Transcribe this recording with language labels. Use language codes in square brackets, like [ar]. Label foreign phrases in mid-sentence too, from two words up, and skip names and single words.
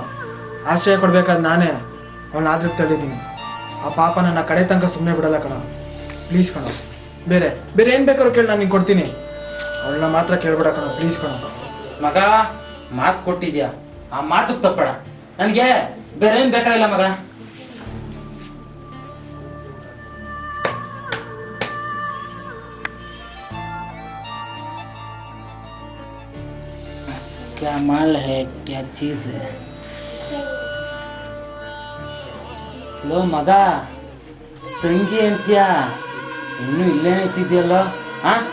[kn] ಆಶ್ರಯ ಕೊಡ್ಬೇಕಾದ್ ನಾನೇ ಅವಳನ್ನ ಆದ್ರೆ ತಳ್ಳಿದ್ದೀನಿ. ಆ ಪಾಪ ನನ್ನ ಕಡೆ ತನಕ ಸುಮ್ಮನೆ ಬಿಡಲ್ಲ ಕಣ. ಪ್ಲೀಸ್ ಕಣ, ಬೇರೆ ಬೇರೆ ಏನ್ ಬೇಕಾದ್ರೂ ಕೇಳಿ ನಾನು ನಿಂಗೆ ಕೊಡ್ತೀನಿ. ಅವಳನ್ನ ಮಾತ್ರ ಕೇಳ್ಬೇಡ ಕಣ, ಪ್ಲೀಸ್ ಕಣ. ಮಗ ಮಾತು ಕೊಟ್ಟಿದ್ಯಾ, ಆ ಮಾತು ತಪ್ಪಡ. ನನ್ಗೆ ಬೇರೆ ಏನ್ ಬೇಕಾಗಿಲ್ಲ ಮಗ. [hi] क्या माल है, क्या चीज है? [kn] ಲೋ ಮಗ, ತಂಗಿ ಅಂತ್ಯಾ ಇನ್ನು ಇಲ್ಲೇ ನಿಂತಿದ್ಯಲ್ಲ. ಹಾ